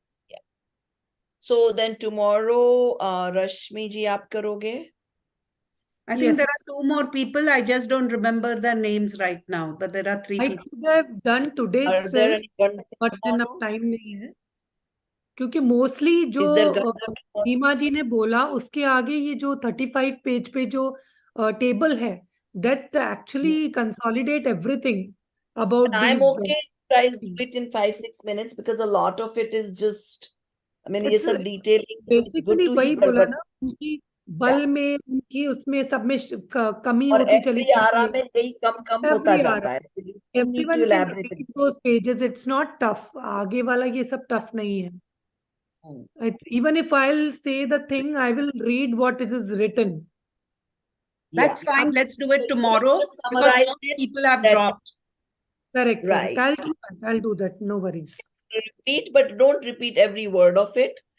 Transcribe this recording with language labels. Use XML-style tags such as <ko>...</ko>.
<en>Yeah. So then tomorrow, Rashmi ji,</en> <hi>aap karoge?</hi> <en>I think there are 2 more people. I just don't remember their names right now, but there are 3 people. I could have done today itself, but enough time</en> <hi>नहीं है. क्योंकि mostly जो सीमा जी ने बोला उसके आगे ये जो 35 पेज पे जो टेबल है,</hi> <en>that actually consolidate everything about these. I'm okay, guys, do it in 5-6 minutes because a lot of it is just,</en> <hi>ये सब</hi> <en>detailing.</en> <hi>Basically वही बोला ना, उनकी बल में, उनकी उसमें सब में कमी होती चली जाती है, कम होता जाता है.</hi> <en>Everyone can read those pages. It's not tough.</en> <hi>आगे वाला ये सब tough नहीं है.</hi> <en>Even if I'll say the thing, I will read what it is written. That's fine. Let's do it tomorrow because most people have dropped. Correct. Right. I'll do that. No worries. Repeat, but don't repeat every word of it.</en>